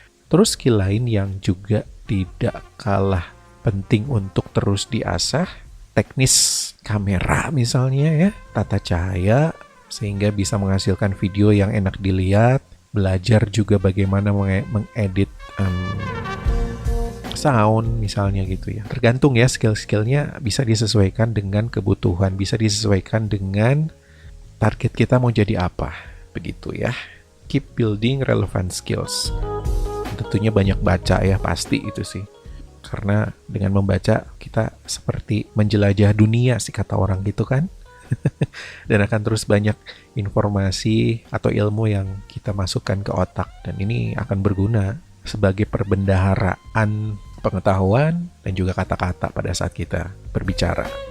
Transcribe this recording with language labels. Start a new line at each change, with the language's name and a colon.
Indonesian: Terus skill lain yang juga tidak kalah penting untuk terus diasah, teknis kamera misalnya ya, tata cahaya, sehingga bisa menghasilkan video yang enak dilihat. Belajar juga bagaimana mengedit sound misalnya gitu ya. Tergantung ya, skill-skillnya bisa disesuaikan dengan kebutuhan, bisa disesuaikan dengan target kita mau jadi apa. Begitu ya.
English: Keep building relevant skills.
Indonesian: Tentunya banyak baca ya, pasti itu sih. Karena dengan membaca kita seperti menjelajah dunia sih kata orang gitu kan. Dan akan terus banyak informasi atau ilmu yang kita masukkan ke otak. Dan ini akan berguna sebagai perbendaharaan pengetahuan dan juga kata-kata pada saat kita berbicara.